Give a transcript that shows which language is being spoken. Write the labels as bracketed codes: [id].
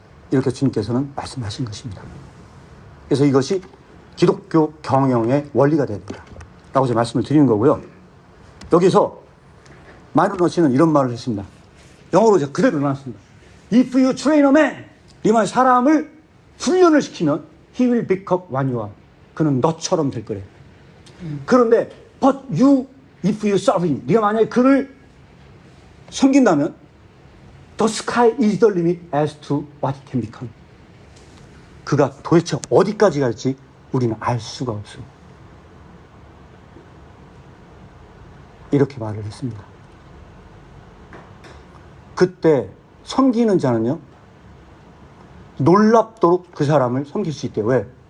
[ko] 이렇게 주님께서는 말씀하신 것입니다. 그래서 이것이 기독교 경영의 원리가 되야 된다 라고 제가 말씀을 드리는 거고요. 여기서 마이너 씨는 이런 말을 했습니다. 영어로 제가 그대로 나눴습니다. [en] If you train a man, [ko] 이 말 사람을 훈련을 시키면 [en] he will become one you are. [ko] 그는 너처럼 될 거래. 그런데 [en] but if you serve him, [ko] 네가 만약에 그를 섬긴다면 [en] the sky is the limit as to what it can become. [ko] 그가 도대체 어디까지 갈지 우리는 알 수가 없어. 이렇게 말을 했습니다. 그때 섬기는 자는요, 놀랍도록 그 사람을 섬길 수 있대요. 왜?